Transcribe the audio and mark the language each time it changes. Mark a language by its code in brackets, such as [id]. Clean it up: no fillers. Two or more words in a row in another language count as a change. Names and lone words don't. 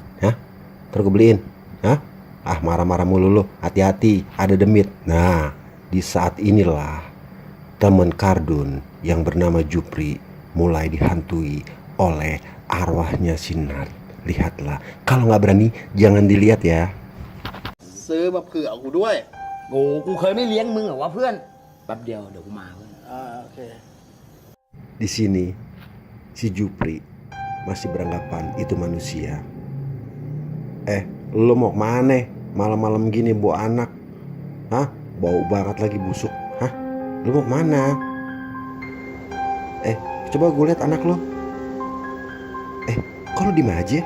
[id] Hah? Ntar gue beliin. Hah? Ah, marah-marah mulu lo. Hati-hati, ada demit. Nah, di saat inilah teman Kardun yang bernama Jupri mulai dihantui oleh arwahnya Sinar. Lihatlah, kalau nggak berani jangan dilihat ya. [th] ซื้อมาเผื่อกูด้วย โอ้กูเคยไม่เลี้ยงมึงเหรอวะเพื่อนแป๊บเดียวเดี๋ยวกูมาเพื่อน โอเค [id] Di sini si Jupri masih beranggapan itu manusia. Lo mau kemana? Malam-malam gini bawa anak. Hah? Bau banget lagi busuk. Hah? Lo mau kemana? Coba gue lihat anak lo. Kok lo diem aja?